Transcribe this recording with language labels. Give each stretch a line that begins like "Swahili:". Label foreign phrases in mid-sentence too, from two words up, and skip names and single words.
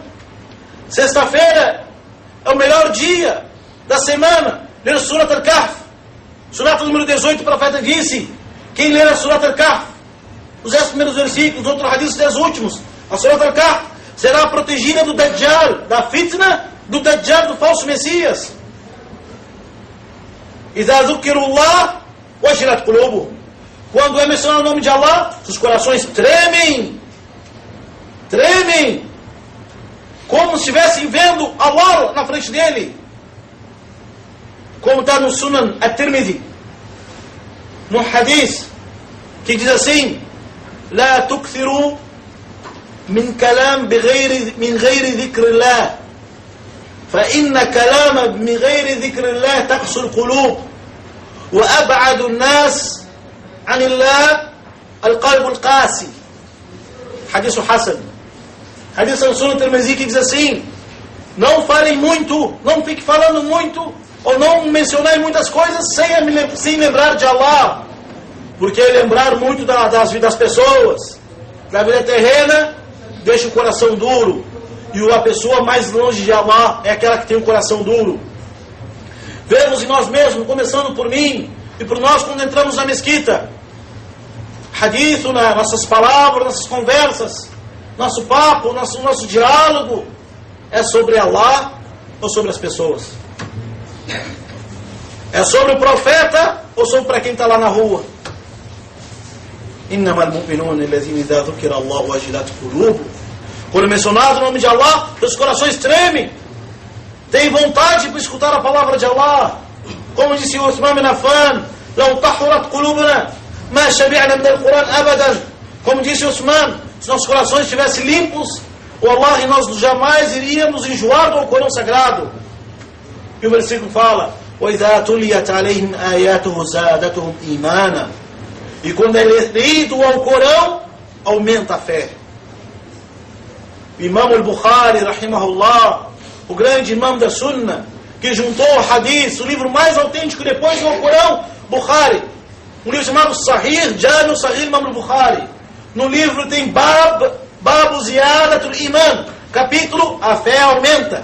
Portuguese: Sexta-feira é o melhor dia da semana. Ler o Surat Al-Kahf. Surata número 18, o profeta disse: quem ler a Surat Al-Kahf, os 10 primeiros versículos, os outros hadiths, os 10 últimos, a Surat Al-Kahf será protegida do Dajjal, da fitna do Dajjal, do falso Messias.
Arabic: إِذَا ذُكِّرُوا اللَّهُ وَجِلَتْ قُلُوبُهُمْ.
Portuguese: Quando é mencionado o nome de Allah, os corações tremem, como se estivessem vendo Allah na frente dele. Como está no Sunan At-Tirmidhi, no hadith, que diz assim:
Arabic: لا تكثروا من كلام من غير ذكر الله فإن كلام من غير ذكر الله تقسو القلوب وأبعد الناس عن الله القلب القاسي. حديث حسن.
Portuguese: Hadith no Sunan At-Tirmidhi, que diz assim: não falem muito, não fique falando muito, ou não mencionar muitas coisas sem lembrar de Allah. Porque lembrar muito das pessoas, da vida terrena, deixa o coração duro. E a pessoa mais longe de Allah é aquela que tem um coração duro. Vemos em nós mesmos, começando por mim e por nós quando entramos na mesquita. Hadith, nossas palavras, nossas conversas, nosso papo, nosso diálogo é sobre Allah ou sobre as pessoas? É sobre o profeta ou sobre para quem está lá na rua?
Arabic: إِنَّمَا الْمُؤْمِنُونَ الَّذِينَ إِذَا ذُكِرَ اللَّهُ وَجِلَتْ قُلُوبُهُمْ.
Portuguese: Quando é mencionado o nome de Allah, os corações tremem, tem vontade para escutar a palavra de Allah. Como disse
Arabic: Uthman bin Affan: لَوْ طَحُرَتْ قُلُوبُنَا مَا شَبِعْنَا مِنَ الْقُرْآنِ أَبَدًا.
Portuguese: Como disse Uthman, se nossos corações estivessem limpos, wallahi, nós jamais iríamos enjoar do Alcorão Sagrado. E o versículo fala:
Arabic: وَإِذَا تُلِيَتْ عَلَيْهِمْ آيَاتُهُ زَادَتْهُمْ إِيمَانًا.
Portuguese: E quando é lido o Alcorão, aumenta a fé. O Imam al-Bukhari, rahimahullah, o grande imam da Sunnah, que juntou o Hadith, o livro mais autêntico depois do Alcorão, Bukhari, um livro chamado Sahih, Jami Sahih Imam al-Bukhari. No livro tem Babu Ziyadatul Iman, capítulo, a fé aumenta.